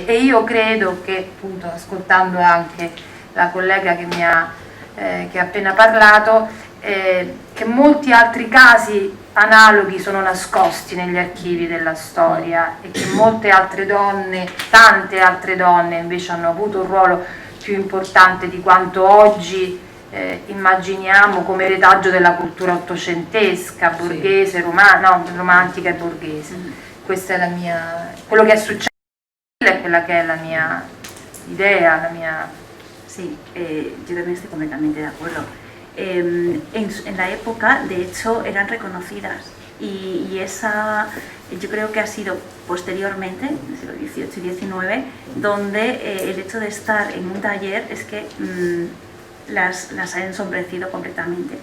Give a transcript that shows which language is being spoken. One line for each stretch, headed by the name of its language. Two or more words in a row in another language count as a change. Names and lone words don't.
Italian: E io credo che, appunto, ascoltando anche la collega che ha appena parlato, che molti altri casi analoghi sono nascosti negli archivi della storia, e che molte altre donne, tante altre donne invece hanno avuto un ruolo più importante di quanto oggi immaginiamo come retaggio della cultura ottocentesca, borghese, romantica e borghese. Questa è quello che è successo, è quella che è la mia idea, la mia...
Spanish: Sí, yo también estoy completamente de acuerdo. En la época, de hecho, eran reconocidas, y esa yo creo que ha sido posteriormente, en el siglo XVIII y XIX, donde el hecho de estar en un taller es que las ha ensombrecido completamente.